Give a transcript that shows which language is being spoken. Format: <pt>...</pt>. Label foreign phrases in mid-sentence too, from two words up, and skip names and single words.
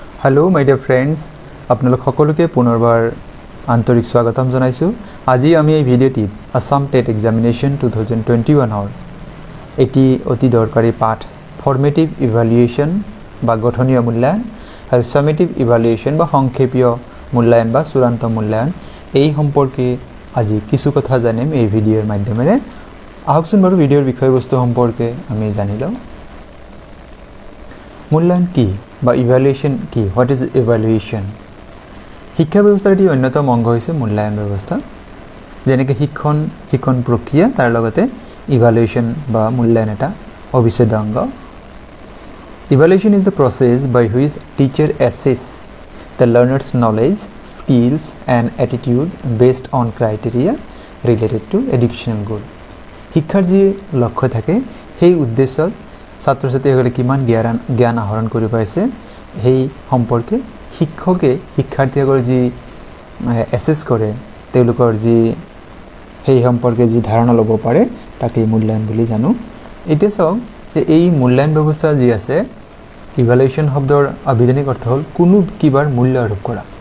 <en>hello my dear friends</en> <as>আপোনালোক সকলোকে পুনৰবাৰ আন্তৰিক স্বাগতম জনাইছোঁ। আজি আমি এই ভিডিওটি আসাম</as> <en>TET examination</en> <as>2021 এটি অতি দরকারি পাঠ</as> <en>formative evaluation</en> <as>বা গঠনীয় মূল্যায়ন আর</as> <en>summative evaluation</en> <as>বা সংক্ষেপীয় মূল্যায়ন বা চূড়ান্ত মূল্যায়ন এই সম্পর্কে আজি কিছু কথা জানিম এই ভিডিওর মাধ্যমে। আহকচোন বাৰু ভিডিওর বিষয়বস্তু সম্পর্কে আমি জানিলাম। মূল্যায়ন কি বা ইভালুয়েশন কি,</as> <en>what is evaluation?</en> <as>শিক্ষা ব্যবস্থার এটি অন্যতম অঙ্গ হয়েছে মূল্যায়ন ব্যবস্থা, যেনেকে শিক্ষণ প্রক্রিয়া তার লগতে ইভালুয়েশন বা মূল্যায়ন এটা অবিচ্ছেদ্য অঙ্গ।</as> <en>evaluation is the process by which teacher assess the learners knowledge, skills and attitude based on criteria related to educational goal.</en> <as>শিক্ষার যে লক্ষ্য থাকে সেই উদ্দেশ্যত ছাত্র ছাত্রীসকলে কিমান জ্ঞান আহরণ কৰি পাইছে সেই সম্পৰ্কে শিক্ষকে শিক্ষাৰ্থীসকলৰ যি এসেস কৰে, তেওঁলোকৰ যি সেই সম্পৰ্কে যি ধাৰণা ল'ব পাৰে তাকে মূল্যায়ন বুলি জানো। এতিয়া চাওক যে এই মূল্যায়ন ব্যৱস্থা যি আছে, ইভালুয়েশন শব্দৰ আবিধানিক অৰ্থ হ'ল কোনো কিবাৰ মূল্য আৰোপ কৰা।</as>